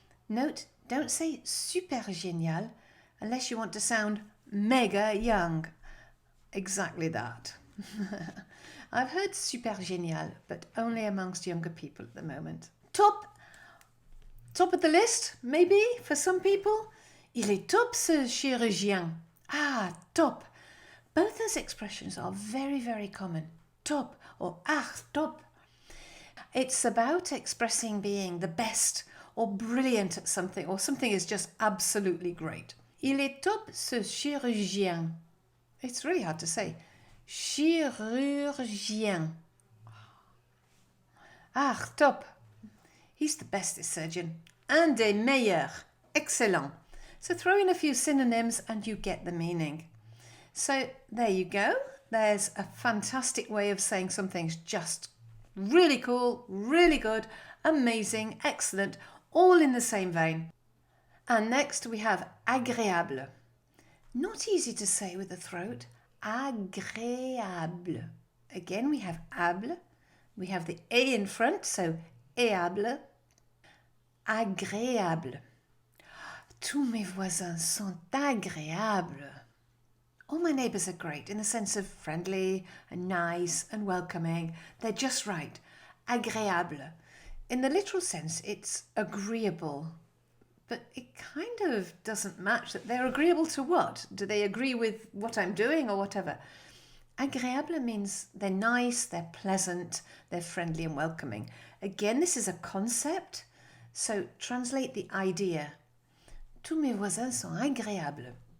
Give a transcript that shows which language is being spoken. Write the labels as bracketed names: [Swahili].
[English] Note, don't say super génial unless you want to sound mega young. Exactly that. I've heard super génial, but only amongst younger people at the moment. Top of the list, maybe, for some people. [French] Il est top ce chirurgien. Ah, top. [English] Both those expressions are very, very common. Top or top. It's about expressing being the best or brilliant at something, or something is just absolutely great. [French] Il est top ce chirurgien. [English] It's really hard to say. [French] chirurgien. [English] Ah, top. He's the bestest surgeon. [French] Un des meilleurs. [English] Excellent. So throw in a few synonyms and you get the meaning. So there you go. There's a fantastic way of saying something's just really cool, really good, amazing, excellent, all in the same vein. And next we have agréable. Not easy to say with the throat. Agréable. Again, we have able. We have the A in front, so éable. [French] Agréable. Tous mes voisins sont agréables. [English] All my neighbours are great in the sense of friendly and nice and welcoming. They're just right. Agréable. In the literal sense, it's agreeable. But it kind of doesn't match that. They're agreeable to what? Do they agree with what I'm doing or whatever? Agréable means they're nice, they're pleasant, they're friendly and welcoming. Again, this is a concept. So translate the idea. [French] Tous mes voisins sont agréables.